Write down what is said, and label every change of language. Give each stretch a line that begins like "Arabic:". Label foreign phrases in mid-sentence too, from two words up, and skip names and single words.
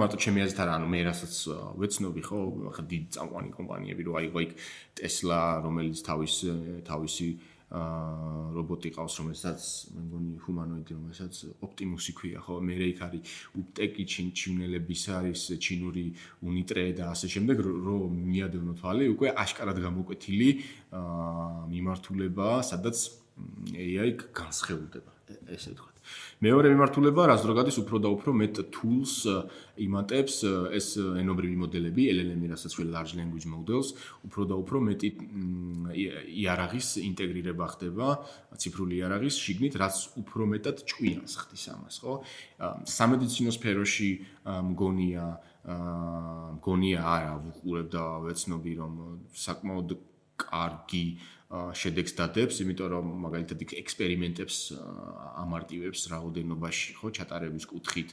Georgian: მარტო ჩემი აზრით არა, ანუ მე რასაც ვეცნობი, ხო, ახლა დიდი წამყვანი კომპანიები რო აიღო იქ Tesla, რომელიც თავისი რობოტი ყავს, რომელსაც მე მგონი ჰუმანოიდი, რომელსაც ოპტიმუსი ქვია, ხო, მე იქ არის უტეკი ჩინელების არის ჩინური უნიტრე და ასე შემდეგ, რომ მიადევნო თვალი, უკვე აშკარად გამოკვეთილი მიმართულება, სადაც AI განსხეულდება, ესე ვთქვათ. მეორე მიმართულება, რაც რო გადის უფრო და უფრო მეტ tools იმატებს ეს ენობრივი მოდელები, LLM-ი, რასაც ვთქვი
English: large language models,
Georgian: უფრო და უფრო მეტი იარაღის ინტეგრირება ხდება, ციფრული იარაღის შიგნით, რაც უფრო მეტად ჭკვიანს ხდის ამას, ხო? სამედიცინო სფეროში მგონია არა, ვუყურებ და ვეცნობი, რომ საკმაოდ კარგი შედეგს დადებს, იმიტომ რომ მაგალითად ექსპერიმენტებს ამარტივებს რაოდენობაში, ხო, ჩატარების კუთხით